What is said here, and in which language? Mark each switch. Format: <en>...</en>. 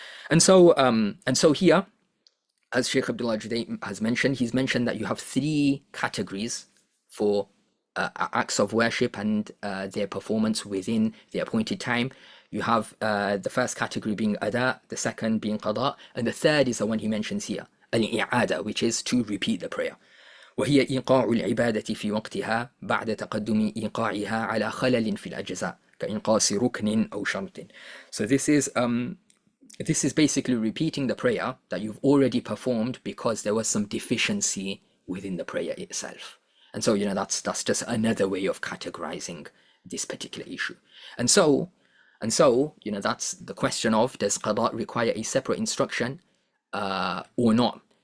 <en>And so here, as Sheikh Abdullah Judai has mentioned, he's mentioned that you have three categories for acts of worship and their performance within the appointed time. You have the first category being ada, the second being qada, and the third is the one he mentions here, al-i'ada, which is to repeat the prayer.</en> <ar>وهي إيقاع العبادة في وقتها بعد تقدم إيقاعها على خلل في الأجزاء كإنقاص ركن أو شرط.</ar> <en>So this is basically repeating the prayer that you've already performed because there was some deficiency within the prayer itself. And so, that's just another way of categorizing this particular issue. And so, that's the question of, does qada require a separate instruction or not?</en>